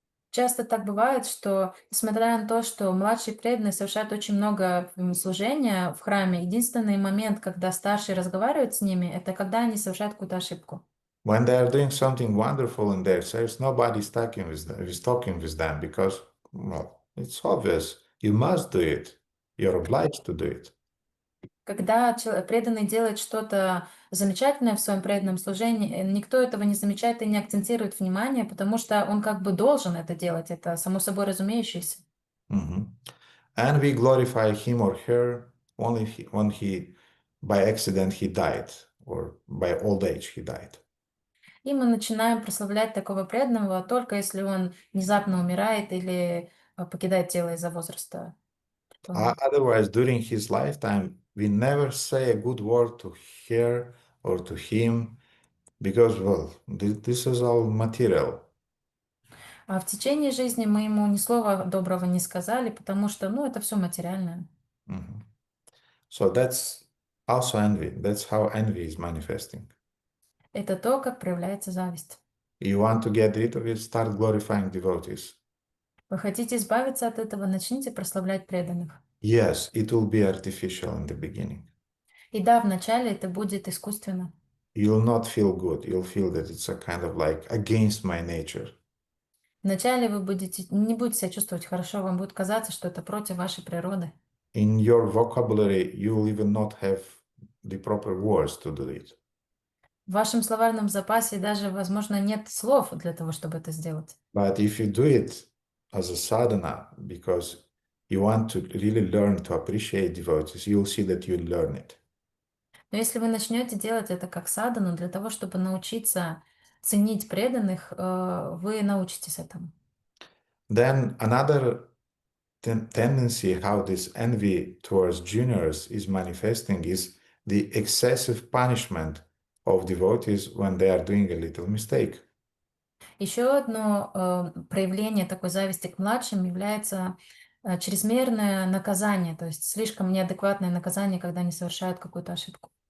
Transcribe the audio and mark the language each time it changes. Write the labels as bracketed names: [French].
[Russian] Часто так бывает, что, несмотря на то, что младшие преданные совершают очень много служения в храме, единственный момент, когда старшие разговаривают с ними, это когда они совершают какую-то ошибку. [English] When they are doing something wonderful in their service, nobody's talking with them because, well, it's obvious. You must do it. You're obliged to do it. [Russian] Когда преданный делает что-то замечательное в своем преданном служении, никто этого не замечает и не акцентирует внимание, потому что он как бы должен это делать, это само собой разумеющееся. Mhm. [English] And we glorify him or her only when by accident, he died, or by old age, he died. [Russian] И мы начинаем прославлять такого преданного только если он внезапно умирает или покидает тело из-за возраста. [English] Otherwise, during his lifetime, we never say a good word to her or to him because, well, this is all material. [Russian] А в течение жизни мы ему ни слова доброго не сказали, потому что, ну, это все материальное. [English] Mhm. So that's also envy. That's how envy is manifesting. [Russian] Это то, как проявляется зависть. [English] You want to get rid of it, start glorifying devotees. [Russian] Вы хотите избавиться от этого, начните прославлять преданных. [English] Yes, it will be artificial in the beginning. [Russian] И да, вначале это будет искусственно. [English] you'll not feel good. You'll feel that it's a kind of like against my nature. [Russian] Вначале вы не будете себя чувствовать хорошо, вам будет казаться, что это против вашей природы. [English] In your vocabulary, you will even not have the proper words to do it. [Russian] В вашем словарном запасе даже, возможно, нет слов для того, чтобы это сделать. [English] But if you do it as a sadhana, because you want to really learn to appreciate devotees, you'll see that you learn it. [Russian] Но если вы начнете делать это как садану, для того, чтобы научиться ценить преданных, вы научитесь этому. [English] Then another tendency how this envy towards juniors is manifesting is the excessive punishment of devotees when they are doing a little mistake. [Russian] Еще одно проявление такой зависти к младшим является чрезмерное наказание, то есть слишком неадекватное наказание, когда они совершают какую-то ошибку.